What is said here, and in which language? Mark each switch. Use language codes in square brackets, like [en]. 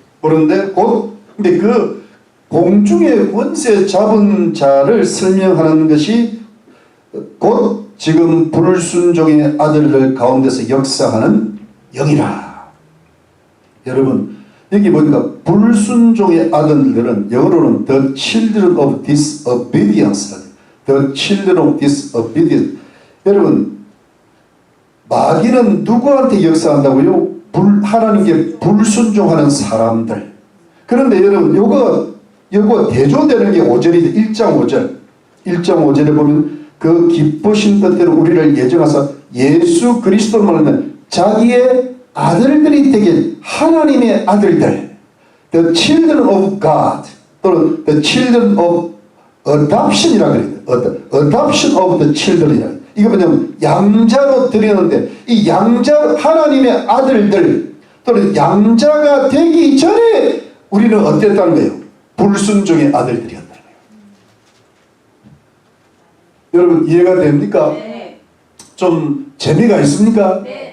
[ko] 그런데 근데 그 공중의 권세 잡은 자를 설명하는 것이 곧 지금 불순종의 아들들 가운데서 역사하는 영이라. 여러분 여기 보니까 불순종의 아들들은 영어로는 [en] the children of disobedience. the children of disobedience. [ko] 여러분 마귀는 누구한테 역사한다고요? 하나님께 불순종하는 사람들. 그런데 여러분 요거 대조되는 게 5절이죠. 1장 5절에 보면 그 기쁘신 뜻대로 우리를 예정하사 예수 그리스도로 말하면 자기의 아들들이 되길 하나님의 아들들 [en] the children of God [ko] 또는 [en] the children of adoption [ko] 이라고 그래요. [en] adoption of the children이라고. [ko] 이거 뭐냐면 양자로 드리는데 이 양자 하나님의 아들들 또는 양자가 되기 전에 우리는 어땠다는 거예요? 불순종의 아들들이었다는 거예요. 여러분 이해가 됩니까? 네. 좀 재미가 있습니까? 네.